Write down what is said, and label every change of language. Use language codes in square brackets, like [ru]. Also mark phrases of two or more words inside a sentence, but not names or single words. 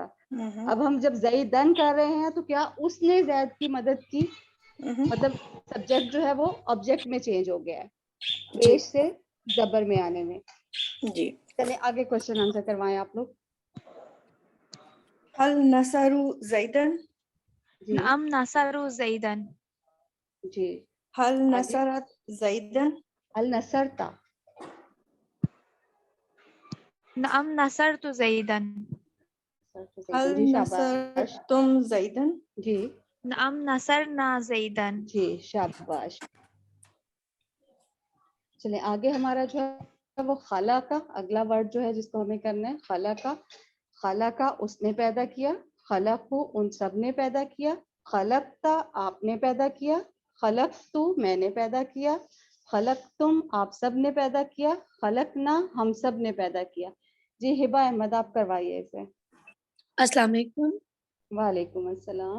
[ur] اب ہم جب زیداً کر رہے ہیں تو کیا اس نے زید کی مدد کی، مطلب سبجیکٹ جو ہے وہ آبجیکٹ میں چینج ہو گیا ہے، پیش سے زبر میں آنے میں. جی چلیے آگے [en] question answer [ur] کروائیں آپ لوگ. [ar] هل نصروا زيداً. [ur] جی [ar] نعم نصروا زيداً. [ur] جی [ar] हल [ur] آگے. [ar] نصرتَ زيداً. هل نصرتَ. نعم نصرتُ زيداً. हल [ur] جی [ar] नसर [ur] شاباش. तुम ज़ैदन। جی [ar] نعم نصرنا زيداً. [ur] جی شاباش. چلیے آگے ہمارا جو ہے وہ خلق کا اگلا ورڈ جو ہے جس کو ہمیں کرنا ہے، خلق کا. خلق کا اس نے پیدا کیا, خلقو ان سب نے پیدا کیا، خلقتا آپ نے پیدا کیا، خلقتو میں نے پیدا کیا، خلقتم آپ سب نے پیدا کیا، خلقنا ہم سب نے پیدا کیا. جی ہبا احمد آپ کروائیے اسے. السلام علیکم. وعلیکم السلام.